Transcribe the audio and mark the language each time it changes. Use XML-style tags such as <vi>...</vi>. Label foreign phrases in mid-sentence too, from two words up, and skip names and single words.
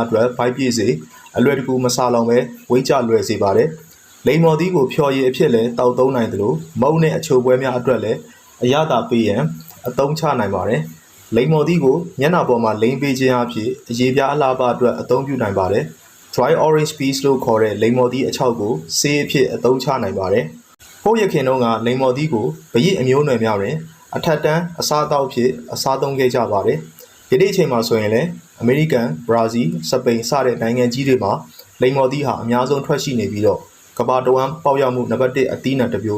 <my>အတွက်ဗိုက်ပြည့်စေအလွယ်တကူမဆာလောင်ပဲဝိတ်ချလွယ်စေပါတယ်။လိမ္မော်သီးကိုဖျော်ရည်အဖြစ်လည်းတောက်သုံးနိုင်သလိုမုန့်နဲ့အချိုပွဲများအတွက်လည်းအရသာပေးရန်အသုံးချနိုင်ပါတယ်။လိမ္မော်သီးကိုမျက်နှာပေါ်မှာလိမ့်ပေးခြင်းအဖြစ်အရေပြားအလှပအတွက်အသုံးပြုနိုင်ပါတယ်။</my> <en>dry orange peels</en> <my>လို့ခေါ်တဲ့လိမ္မော်သီးအချောက်ကိုဆေးအဖြစ်အသုံးချနိုင်ပါတယ်။ဖို့ရခင်တုန်းကလိမ္မော် သီးကိုဗရိအမျိုးနွယ်များတွင်အထက်တန်းအစားအသောက်အဖြစ်အစားသုံးခဲ့ကြပါတယ်။ယနေ့အချိန်မှာဆိုရင်လည်းအမေရိကန်၊ဘရာဇီး၊စပိန်စတဲ့နိုင်ငံကြီးတွေမှာလိမ္မော်သီးဟာအများဆုံးထွက်ရှိနေပြီးတော့ကမ္ဘာတဝန်းပေါက်ရောက်မှုနံပါတ်1အသီးနှံတစ်မျိုး</my>